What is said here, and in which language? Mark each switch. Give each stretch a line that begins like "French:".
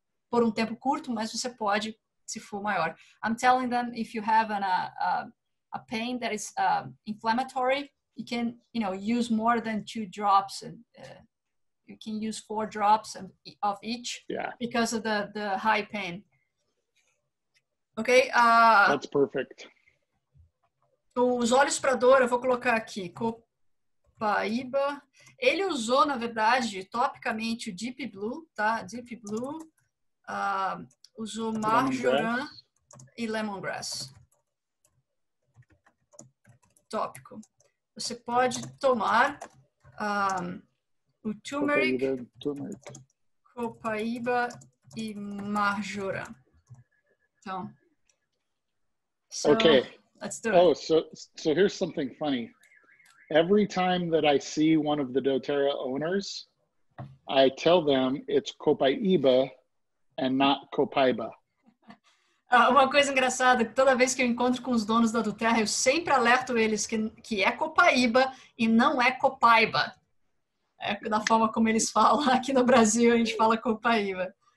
Portuguese: Por um tempo curto, mas você pode, se for maior.
English: I'm telling them, if you have a pain that is inflammatory, you can, use more than 2 drops, and you can use 4 drops of each because of the high pain. Okay. That's perfect.
Portuguese: Os óleos para dor, eu vou colocar aqui. Copaíba. Ele usou, na verdade, topicamente o Deep Blue, tá? Deep Blue. Usou marjoram e lemongrass. Tópico. Você pode tomar o turmeric, copaíba e marjoram. Então,
English: okay. Let's do it. So here's something funny. Every time that I see one of the doTERRA owners, I tell them it's copaiba and not copaiba.
Portuguese: Uma coisa engraçada, que toda vez que eu encontro com os donos da doTERRA, eu sempre alerto eles que é copaíba e não é copaiba. É da forma como eles falam. Aqui no Brasil, a gente fala copaíba.